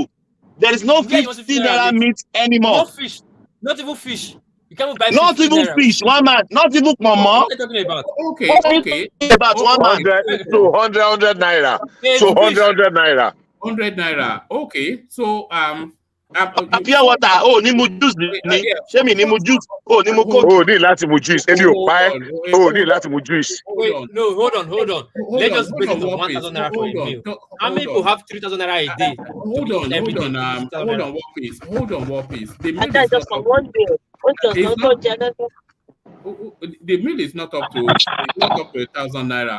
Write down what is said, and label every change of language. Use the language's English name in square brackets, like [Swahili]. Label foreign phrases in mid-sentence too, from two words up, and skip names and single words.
[English] There is no 50 naira meat anymore. No fish, not even fish. You can't buy not even fish. One man, not even mama. What are you talking about? Okay. About 1 man. So 100 naira. So 100 naira. 100 naira. Okay. So pure water. [Yoruba] Oh, ni mu juice ni. Ṣé mi ni mu juice? Oh, ni mu coke. Oh, ni láti mu juice. Ebi o pa. Oh, ni láti mu juice. [English] Wait, no, hold on. Let's just break it up 1,000 naira for a meal. How many people have 3,000 naira a day? Hold on, what piece? The meal is not up to 1,000 naira.